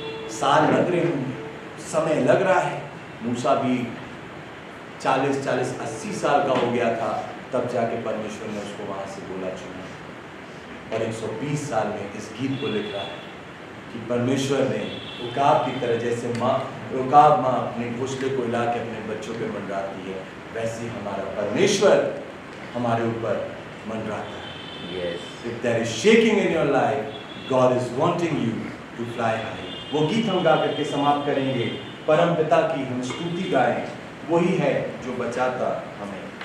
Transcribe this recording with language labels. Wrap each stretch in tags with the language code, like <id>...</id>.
<hi>साल लग रहे होंगे, समय लग रहा है। मूसा भी 40-80 साल का हो गया था, तब जाके परमेश्वर ने उसको वहां से बोला चुना। और 120 साल में इस गीत को लिख रहा है कि परमेश्वर ने उकाब की तरह, जैसे उकाब माँ अपने घोंसले को हिला के अपने बच्चों पे मंडराती है, वैसे हमारा परमेश्वर हमारे ऊपर मंडराता है।</hi> <en>If there is shaking in your life, God is wanting you to fly high।</en> <hi>वो गीत हम गा करके समाप्त करेंगे। परम पिता की हम स्तुति गाएं, वही है जो बचाता हमें।</hi>